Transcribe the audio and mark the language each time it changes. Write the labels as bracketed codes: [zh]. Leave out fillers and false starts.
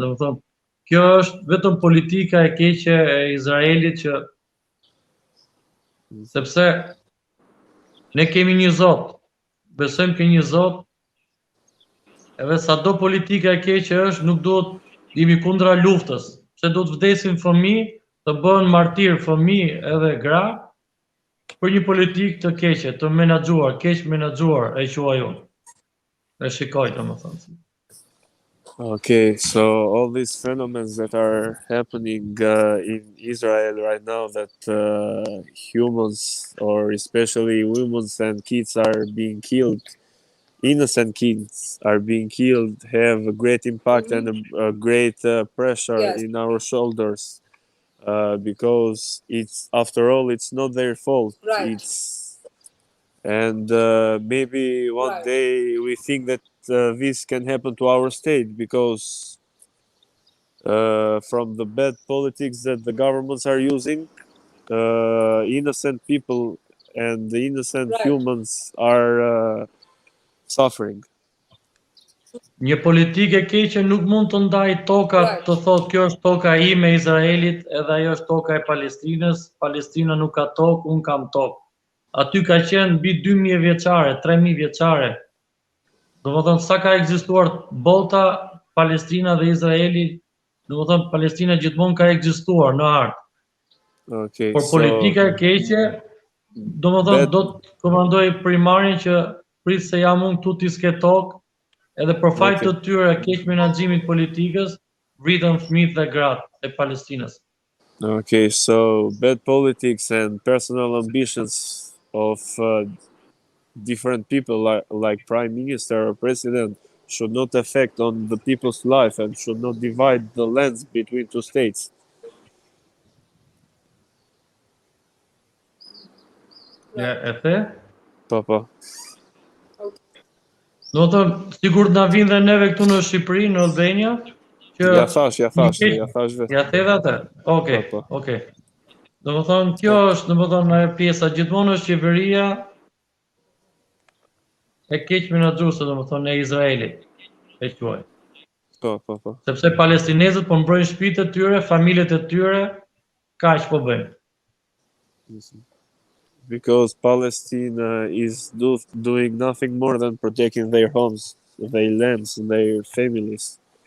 [sq] Domethënë, kjo është vetëm politika e keqe e Izraelit që sepse ne kemi një Zot, besojmë ke një Zot, edhe sado politika e keqe është, nuk duhet jemi kundra luftës, se do të vdesin fëmijë, të bëhen martir fëmijë edhe gra për një politikë të keqe, të menaxhuar, keq menaxhuar e quaj unë. E shikoj domethënë. [en] Okay, so all these phenomena that are happening in Israel right now, that humans, or especially women and kids, are being killed, innocent kids are being killed, have a great impact and a great pressure Yes. in our shoulders, because it's, after all, it's not their fault. Right. It's and maybe one Right. day we think that this can happen to our state, because from the bad politics that the governments are using, innocent people and the innocent Right. humans are suffering. [sq] Një politikë e keqe nuk mund të ndaj tokat [en] Right. [sq] të thotë kjo është toka ime e Izraelit edhe ajo është toka e Palestinës, Palestina nuk ka tokë, unë kam tokë. Aty ka qenë mbi 2000 vjeçare, 3000 vjeçare. Domethënë sa ka ekzistuar bota, Palestina dhe Izraeli, domethënë Palestina gjithmonë ka ekzistuar në art. [en] Okay, [sq] Por [en] so [sq] politika e keqe, domethënë do të komandoj primarin që prit se jam unë këtu ti s'ke tokë, edhe për fajt të tyre keq menaxhimit politikës, vritën fëmijët dhe gratë e Palestinës. [en] Okay, so bad politics and personal ambitions of different people, like prime minister or president, should not affect on the people's life and should not divide the lands between two states. [sq] Ja, e the? Papa. Do të thonë, sigurt na vinë dhe neve këtu në Shqipëri, në Albania, që Ja thash vetë. Ja the atë. Okej, Po. okej. Domethënë kjo është domethënë ajo pjesa gjithmonë është qeveria e keq menaxhuese domethënë e Izraelit, e quaj. Po. Sepse palestinezët po mbrojnë shtëpitë e tyre, familjet e tyre, kaq po bëjnë. [en] Because Palestine is doing nothing more than protecting their homes, their lands, and their families.